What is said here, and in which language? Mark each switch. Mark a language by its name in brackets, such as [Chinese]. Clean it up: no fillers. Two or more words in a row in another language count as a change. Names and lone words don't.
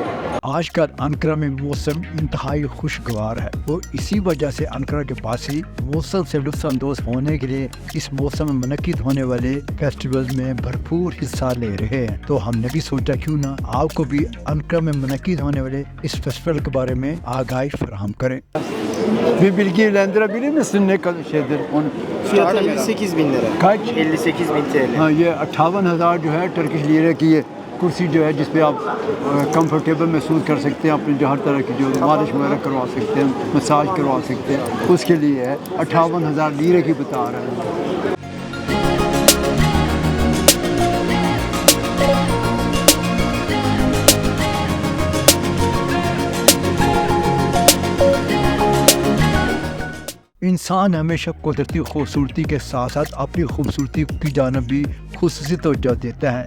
[Urdu] آج کل انقرہ میں موسم انتہائی خوشگوار ہے اور اسی وجہ سے انقرہ کے واسی موسم سے لطف اندوز ہونے کے لیے اس موسم میں منعقد ہونے والے فیسٹیول میں بھرپور حصہ لے رہے ہیں. تو ہم نے بھی سوچا کیوں نہ آپ کو بھی انقرہ میں منعقد ہونے والے اس فیسٹیول کے بارے میں آگاہی فراہم کریں. [Turkish] Bir bilgi ilendirebilir misin ne kadar şeydir? Onu Fiyatı 58.000 lira. kaç? 58.000 TL. [Urdu] ہاں، یہ 58,000 جو ہے ٹرکش لیرے کی یہ کرسی جو ہے جس پہ آپ کمفرٹیبل محسوس کر سکتے ہیں، اپنی جو ہر طرح کی جو مالش وغیرہ کروا سکتے ہیں، مساج کروا سکتے ہیں، اس کے لیے ہے 58,000 لیرے کی بتا رہے ہیں. انسان ہمیشہ قدرتی خوبصورتی کے ساتھ ساتھ اپنی خوبصورتی کی جانب بھی خصوصی توجہ دیتا ہے.